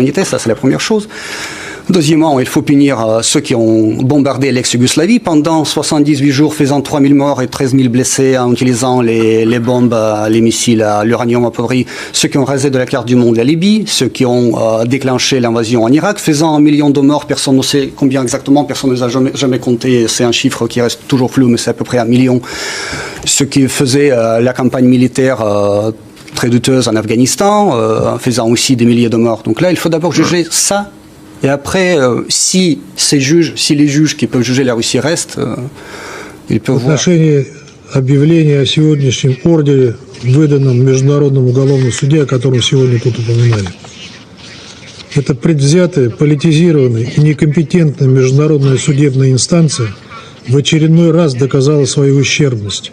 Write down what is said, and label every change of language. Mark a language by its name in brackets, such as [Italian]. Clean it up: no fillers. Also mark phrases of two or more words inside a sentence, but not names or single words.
[French] Ça, c'est la première chose. Deuxièmement, il faut punir ceux qui ont bombardé l'ex-Yougoslavie pendant 78 jours, faisant 3000 morts et 13 000 blessés en utilisant les bombes, les missiles à l'uranium appauvri, ceux qui ont rasé de la carte du monde la Libye, ceux qui ont déclenché l'invasion en Irak, faisant 1 million de morts, personne ne sait combien exactement, personne ne les a jamais compté, c'est un chiffre qui reste toujours flou, mais c'est à peu près 1 million. Ceux qui faisaient la campagne militaire très douteuse en Afghanistan, faisant aussi des milliers de morts. Donc là, il faut d'abord juger ça. Et après, si les juges qui peuvent juger la Russie restent, ils peuvent voir. [Russian] В отношении объявления о сегодняшнем ордере, выданном в Международном уголовном суде, о котором сегодня тут упоминали. Это предвзятая, политизированная и некомпетентная международная судебная инстанция в очередной раз доказала свою ущербность.